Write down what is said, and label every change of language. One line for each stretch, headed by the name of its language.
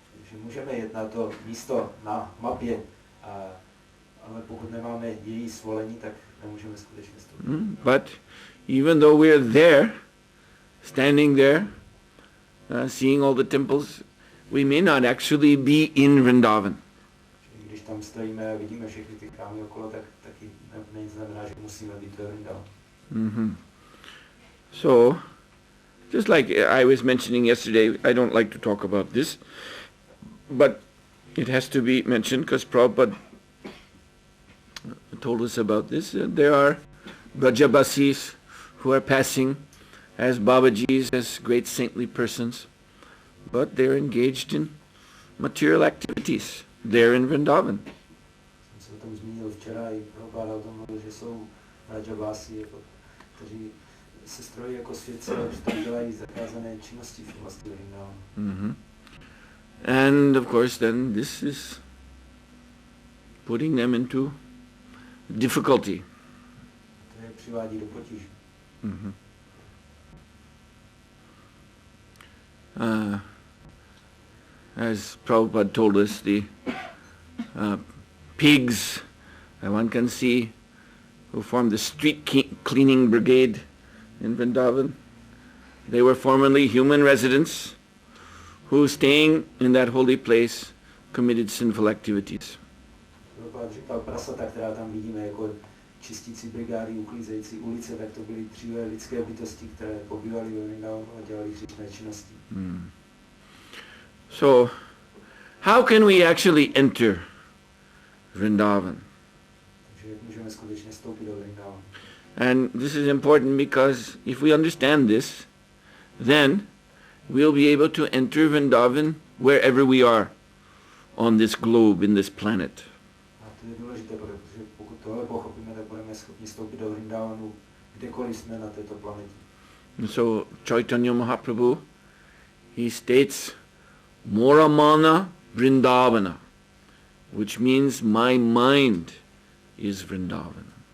Czech: Že můžeme jet na to místo na mapě, ale pokud nemáme její svolení, tak nemůžeme skutečně vstoupit.
English: But even though we're there, standing there, seeing all the temples, we may not actually be in Vrindavan.
Czech: Když tam stojíme a vidíme všechny ty krámy okolo, tak taky neznamená, že musíme být ve Vrindavanu.
English: So, just like I was mentioning yesterday, I don't like to talk about this, but it has to be mentioned because Prabhupada told us about this. There are Vrajabasis who are passing as Babajis, as great saintly persons, but they're engaged in material activities there in Vrindavan.
Czech: Jsem se o tom zmínil včera i Prabhupada o tom mluvil, že jsou Vraja vasi, kteří se strojí jako svědci, že tam dělají zakázané činnosti v oblasti Vrindavanu.
English: And of course then this is putting them into difficulty.
Czech: To je přivádí do potíží.
English: As Prabhupada told us, the pigs that one can see who formed the street cleaning brigade in Vrindavan, they were formerly human residents who, staying in that holy place, committed sinful activities.
Czech: Prabhupada říkal, prasata, která tam vidíme jako čistící brigády, uklízející ulice, tak to byly dříve lidské bytosti, které pobývaly ve Vrindavanu a dělali hříšné činnosti.
English: So, how can we actually enter Vrindavan?
Czech: Takže jak můžeme skutečně vstoupit do Vrindavanu?
English: And this is important because if we understand this, then we'll be able to enter Vrindavan wherever we are on this globe, in this planet.
Czech: A to je důležité, protože pokud tohle pochopíme, tak budeme schopni vstoupit do Vrindavanu, kdekoliv jsme na této planetě.
English: So Chaitanya Mahaprabhu, he states, Moramana Vrindavana, which means my mind is Vrindavan.